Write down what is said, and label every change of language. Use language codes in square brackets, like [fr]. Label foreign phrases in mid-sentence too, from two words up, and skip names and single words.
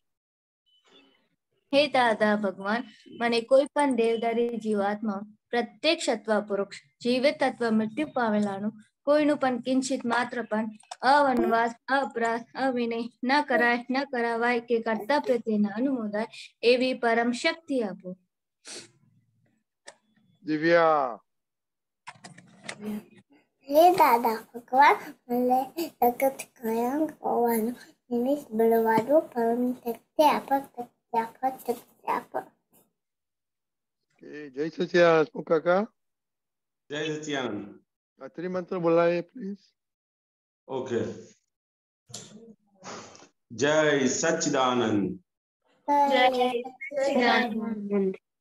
[gu] હે દાદા ભગવાન, મને કોઈ પણ દેવદારી જીવાત્મા પ્રત્યક્ષ અથવા પરોક્ષ જીવિત અથવા મૃત્યુ પામેલાનું કોઈનું પણ કિંચિત માત્ર પણ અવનવાસ અપરાધ અવિનય ન કરાય ન કરાવાય કે કર્તા પ્રત્યેના અનુમોદાય એવી પરમ શક્તિ આપો. दिव्या. હે દાદા ભગવાન, મને જગત કાયમ હોવાનું નિમિત્ત બળવાનું પરમ શક્તિ આપો, શક્તિ આપો, શક્તિ આપો. [hi] जय सच्चिदानंद काका. जय सच्चिदानंद. गायत्री मंत्र बोलाए प्लीज. ओके. जय सच्चिदानंद. जय सच्चिदानंद.